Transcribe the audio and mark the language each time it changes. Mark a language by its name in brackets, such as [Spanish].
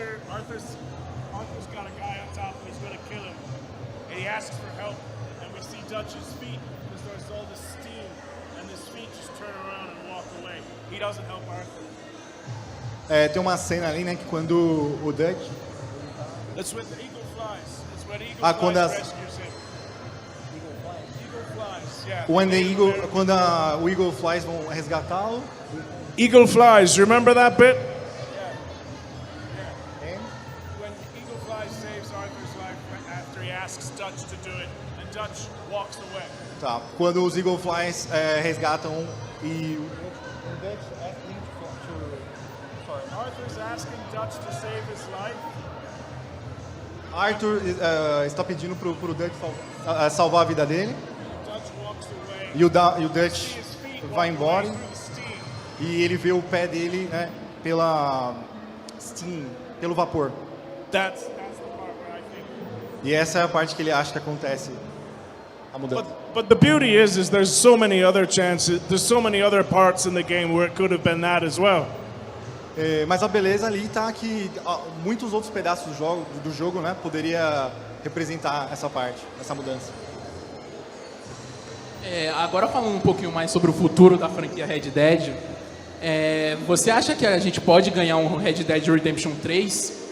[English] Arthur's got a guy on top and he's going to kill him. And he asks for help, and we see Dutch's feet because there's all this steam, and his feet just turn around and walk away. He doesn't help Arthur. [Portuguese] Tem uma cena ali, né, que quando o Dutch... [English] That's when the Eagle Flies. That's when Eagle Flies rescues him. Eagle Flies, yeah. [Portuguese] Quando o Eagle Flies vão resgatá-lo. [English] Eagle Flies, you remember that bit? When Eagle Flies saves Arthur's life after he asks Dutch to do it, and Dutch walks away. [Portuguese] Tá, quando os Eagle Flies resgatam e [English] Arthur's asking Dutch to save his life. [Portuguese] Arthur está pedindo pro Dutch salvar a vida dele. [English] Dutch walks away. [Portuguese] E o Dutch vai embora e ele vê o pé dele, né, pelo vapor. [English] That's the part where I think. [Portuguese] E essa é a parte que ele acha que acontece a mudança. [English] But the beauty is there's so many other chances. There's so many other parts in the game where it could have been that as well. [Portuguese] Mas a beleza ali está que muitos outros pedaços do jogo, né, poderia representar essa parte, essa mudança. Agora falando um pouquinho mais sobre o futuro da franquia Red Dead, você acha que a gente pode ganhar um Red Dead Redemption 3?